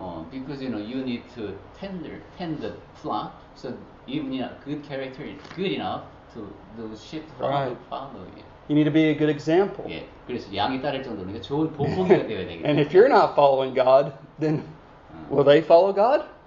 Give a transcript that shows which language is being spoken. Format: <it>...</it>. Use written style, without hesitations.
<en>Because you need to tend the flock, so even good character is good enough to the sheep Right. follow you. You need to be a good example.</en> <ko>예, 그래서 양이 따를 정도로 그러니까 좋은 본보기가 되어야 되겠다.</ko> <en>And if you're not following God, then will they follow God?</en>